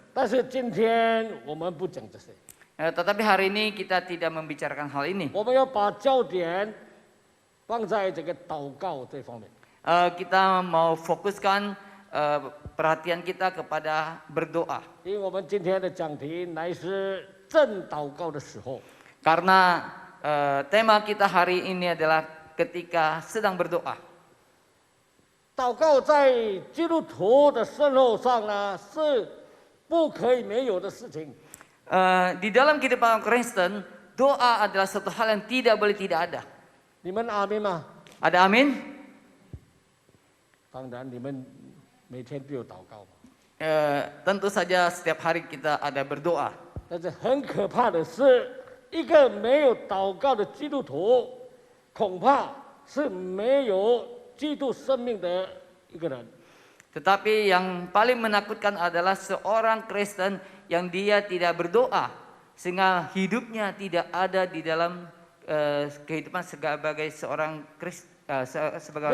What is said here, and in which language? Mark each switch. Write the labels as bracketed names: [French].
[Chinese] 但是今天我们不讲这些， [Indonesian] Tetapi hari ini kita tidak membicarakan hal ini. [Chinese] 我们要把焦点放在这个祷告这方面。 [Indonesian] Kita mau fokuskan perhatian kita kepada berdoa. [Chinese] 因为我们今天的讲题乃是正祷告的时候， [Indonesian] Karena tema kita hari ini adalah ketika sedang berdoa. [Chinese] 祷告在基督徒的生活上呢是不可以没有的事情。 [Indonesian] Di dalam kehidupan Kristen, doa adalah satu hal yang tidak boleh tidak ada. [Chinese] 你们阿门吗？ [Indonesian] Ada amin? [Chinese] 当然，你们每天都有祷告嘛。 [Indonesian] Tentu saja setiap hari kita ada berdoa. [Chinese] 但是很可怕的是，一个没有祷告的基督徒，恐怕是没有基督生命的一个人。 [Indonesian] Tetapi yang paling menakutkan adalah seorang Kristen yang dia tidak berdoa, sehingga hidupnya tidak ada di dalam kehidupan sebagai seorang sebagai